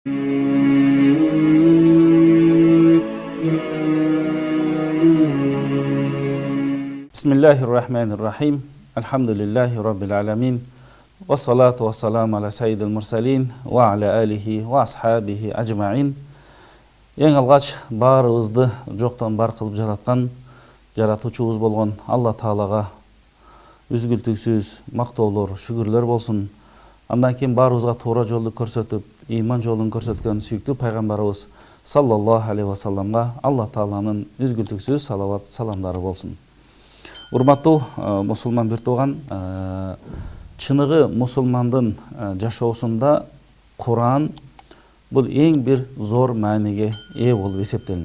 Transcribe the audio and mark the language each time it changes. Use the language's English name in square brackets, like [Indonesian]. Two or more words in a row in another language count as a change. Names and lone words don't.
[Arabic] بسم الله الرحمن الرحيم. الحمد لله رب العالمين والصلاة والسلام على سيد المرسلين وعلى آله وأصحابه أجمعين. [Kyrgyz] Ең алғаш барыбызды жоқтан бар қылып жаратқан жаратушыбыз болған Алла Таалаға үзгүлтүксүз мактоолор, шүгүрлөр болсун. Андан кийин барыбызга туура жолду көрсөтүп, ыйман жолун көрсөткөн сүйүктүү пайгамбарыбыз [Arabic] صلى الله عليه وسلم [Kyrgyz] Алла Тааланын үзгүлтүксүз салават саламдары болсун. Урматтуу мусулман бир тууган, чыныгы мусулмандын жашоосунда Куран бул эң бир зор мааниге ээ болуп эсептелинет.